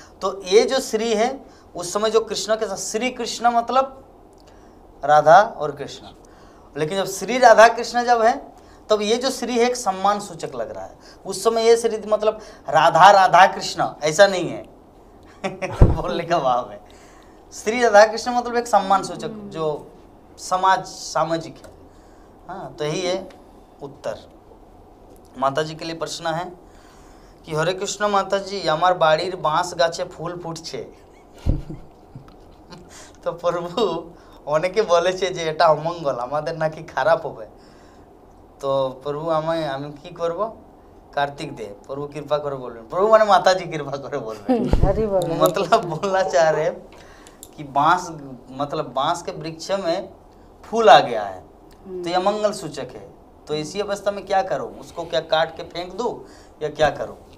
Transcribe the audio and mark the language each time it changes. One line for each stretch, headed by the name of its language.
Hindi: तो ये जो श्री है उस समय जो कृष्ण के साथ, श्री कृष्ण मतलब राधा और कृष्ण, लेकिन जब श्री राधा कृष्ण जब है तब ये जो श्री है एक सम्मान सूचक लग रहा है। उस समय ये श्री मतलब राधा राधा कृष्ण ऐसा नहीं है बोलने का भाव है। श्री राधा कृष्ण मतलब एक सम्मान सूचक जो सामाजिक है। हाँ, तो यही है उत्तर। माता जी के लिए प्रश्न है कि हरे कृष्ण माता जी,
Bangla: আমার বাড়ির বাঁশ গাছে ফুল ফুটছে তো প্রভু অনেকে বলেছে যে এটা অমঙ্গল, আমাদের নাকি খারাপ হবে, তো প্রভু আমি কি করব?
Hindi: कार्तिक दे, प्रभु कृपा करे बोल, प्रभु माने माता जी कृपा करे बोल रहे मतलब बोलना चाह रहे कि बांस मतलब बांस के वृक्ष में फूल आ गया है तो यह मंगल सूचक है, तो इसी अवस्था में क्या करूं? उसको क्या काट के फेंक दूं या क्या करूं?